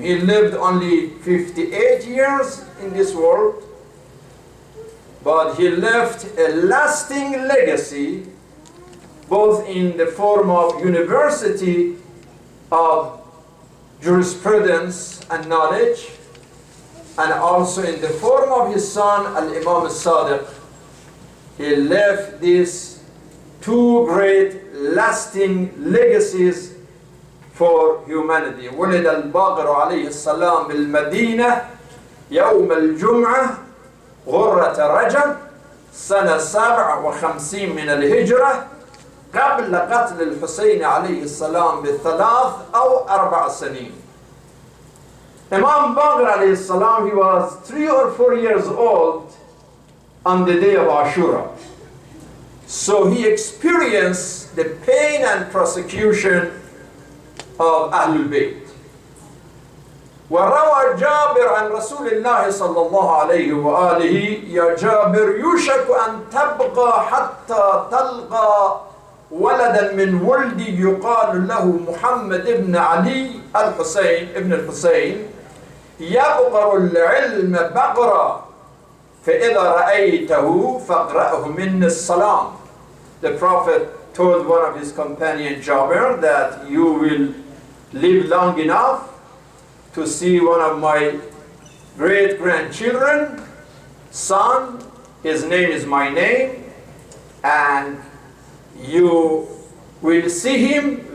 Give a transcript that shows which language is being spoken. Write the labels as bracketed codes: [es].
[en] He lived only 58 years in this world, but he left a lasting legacy, both in the form of university of jurisprudence and knowledge, and also in the form of his son, Al-Imam Al-Sadiq. He left these two great lasting legacies for humanity. [ar] ولد الباقر عليه السلام بالمدينة يوم الجمعة غرة رجب سنة 57 من الهجرة قبل قتل الحسين عليه السلام ب3 أو 4 سنين. [en] Imam Baqir alayhi salam, he was 3 or 4 years old on the day of Ashura. So he experienced the pain and persecution of Ahlul Bayt. [ar] وروى جابر عن رسول الله صلى الله عليه وآله يا جابر يوشك أن تبقى حتى تلقى ولدا من ولدي يقال له محمد بن علي الحسين ابن الحسين يبقر العلم بقرا فإذا رأيته فاقرأه من السلام. [en] The Prophet told one of his companions, Jabir, that you will live long enough to see one of my great-grandchildren, son, his name is my name, and you will see him.